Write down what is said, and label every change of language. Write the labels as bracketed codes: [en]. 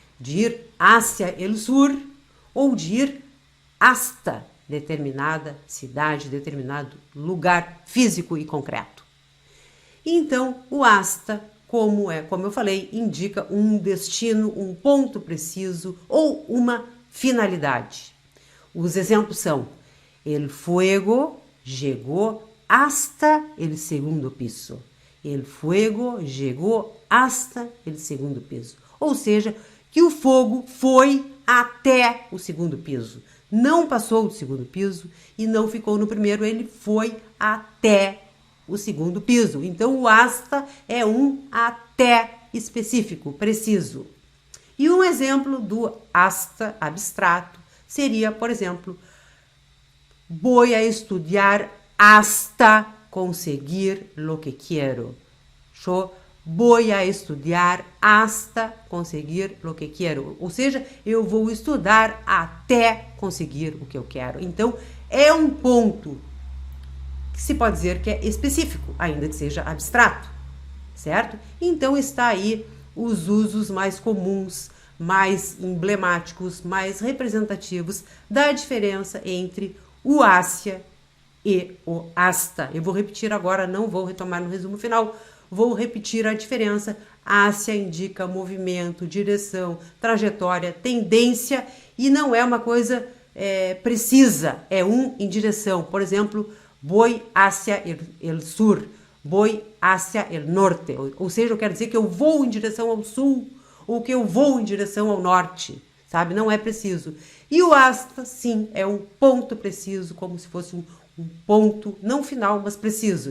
[pt] De ir hacia el sur ou de ir hasta determinada cidade, determinado lugar físico e concreto. Então, o hasta, como eu falei, indica um destino, um ponto preciso ou uma finalidade. Os exemplos são: [es] el fuego llegó hasta el segundo piso. El fuego llegó hasta el segundo piso. [pt] Ou seja, que o fogo foi até o segundo piso. Não passou do segundo piso e não ficou no primeiro, ele foi até o segundo piso. Então, o hasta é um até específico, preciso. E um exemplo do hasta abstrato seria, por exemplo, [es] voy a estudiar hasta conseguir lo que quiero. Yo voy a estudiar hasta conseguir lo que quiero. [pt] Ou seja, eu vou estudar até conseguir o que eu quero. Então, é um ponto que se pode dizer que é específico, ainda que seja abstrato, certo? Então, está aí os usos mais comuns, mais emblemáticos, mais representativos da diferença entre o hacia e o hasta. Eu vou repetir agora, não vou retomar no resumo final, vou repetir a diferença. Hacia indica movimento, direção, trajetória, tendência e não é uma coisa precisa, é um em direção. Por exemplo, [es] voy hacia el sur, voy hacia el norte. [pt] Ou seja, eu quero dizer que eu vou em direção ao sul ou que eu vou em direção ao norte, sabe? Não é preciso. E o hasta, sim, é um ponto preciso, como se fosse um ponto, não final, mas preciso.